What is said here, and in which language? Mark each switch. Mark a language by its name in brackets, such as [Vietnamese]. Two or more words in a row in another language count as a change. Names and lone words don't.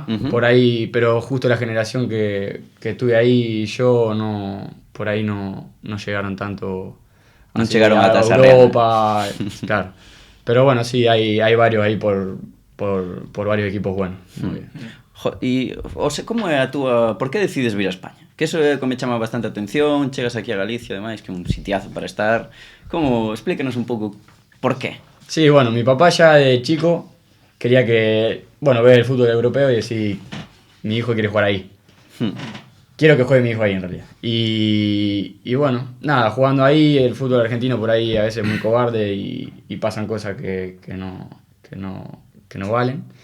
[Spanish] Ujú. por ahí, pero justo la generación que estuve ahí, yo no, por ahí no llegaron tanto [Galician] Non así, chegaron ata esa [Spanish] Europa, claro. Pero bueno, sí, hay varios ahí por varios equipos buenos. Muy bien. [Galician] E, como é a túa... Por que decides vir a España? Que eso é que me chama bastante atención, chegas aquí a Galicia, ademais, que é un sitiazo para estar. Como, explícanos un pouco por qué. [Spanish] Sí, bueno, mi papá ya de chico quería que, bueno, ver el fútbol europeo y decir, mi hijo quiere jugar ahí. Quiero que juegue mi hijo ahí en realidad. Y bueno, nada, jugando ahí, el fútbol argentino por ahí a veces es muy cobarde y pasan cosas que no valen.